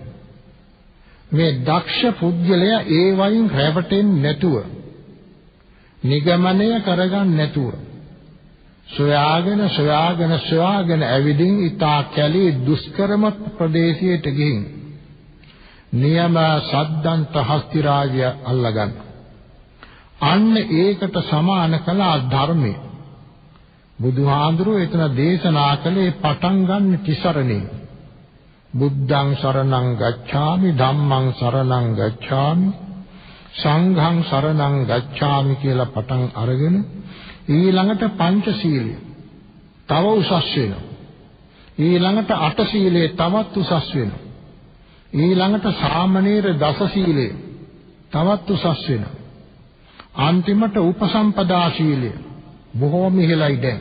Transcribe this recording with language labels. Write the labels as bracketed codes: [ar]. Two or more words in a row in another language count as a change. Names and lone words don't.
[si] මේ දක්ෂ පුද්ගලයා ඒ වයින් රැවටෙන්නේ නැතුව නිගමනය කරගන්න නැතුව සොයාගෙන ඇවිදින් ඊතා කැලේ දුෂ්කරම ප්‍රදේශයට ගිහින් නියම සද්දන්ත හස්ති රාජය අල්ලගන්න. අන්න ඒකට සමාන කළ ධර්මය බුදුහාඳුරෝ එතන දේශනා කළේ පටන් ගන්න තිසරණේ. [pi] බුද්ධං සරණං ගච්ඡාමි ධම්මං සරණං ගච්ඡාමි සංඝං සරණං ගච්ඡාමි [si] කියලා පටන් අරගෙන ඊළඟට පංචශීලය තව උසස් වෙනවා. ඊළඟට අටශීලය තවත් උසස් වෙනවා. ඊළඟට සාමණේර දසශීලය තවත් උසස් වෙනවා. අන්තිමට උපසම්පදා ශීලය බොහෝම ඉහළයි දැන්.